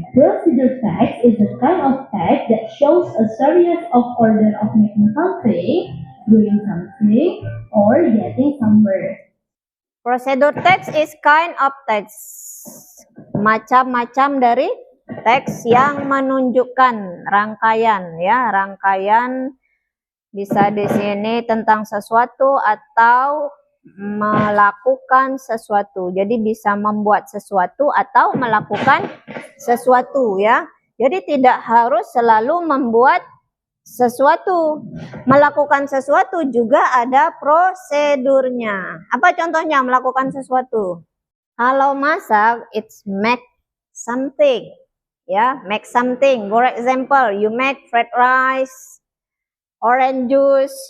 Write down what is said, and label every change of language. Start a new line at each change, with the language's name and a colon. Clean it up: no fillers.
English: Procedure text is a kind of text that shows a series of order of making something, doing something, or getting somewhere. Prosedur teks is kind of text.
Indonesian: Macam-macam dari teks yang menunjukkan rangkaian, ya, rangkaian bisa di sini tentang sesuatu atau melakukan sesuatu. Jadi bisa membuat sesuatu atau melakukan sesuatu, ya. Jadi tidak harus selalu membuat sesuatu. Melakukan sesuatu juga ada prosedurnya. Apa contohnya melakukan sesuatu? Kalau masak,
English: it's make something. Ya, make something. For example, you make fried rice, orange juice.